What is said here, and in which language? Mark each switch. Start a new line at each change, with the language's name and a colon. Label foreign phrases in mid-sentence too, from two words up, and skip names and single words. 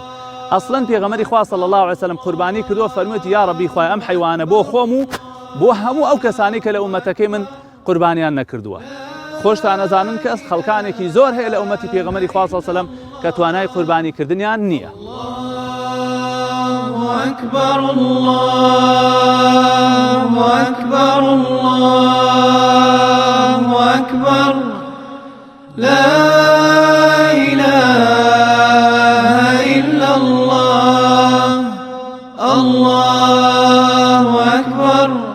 Central Kurdish: ئەسڵەن پێغەمبەری خوا
Arabic: صلی الله علیه و سلم
Central Kurdish: قوربانی کردووە فەرموویەتی یا ڕەبی خوای ئەم حیوانە بۆ خۆم و بۆ هەموو ئەو کەسانی کە لە ئومەتەکەی من قوربانیان نەکردووە. خۆشتان ئەزانن کەس خەڵکانێکی زۆر هەیە لە ئومەتی پێغەمبەری خوا
Arabic: صلی الله علیه و سلم
Central Kurdish: کە توانای قوربانی کردنیان نییە.
Arabic: أكبر الله أكبر الله أكبر لا إله إلا الله الله أكبر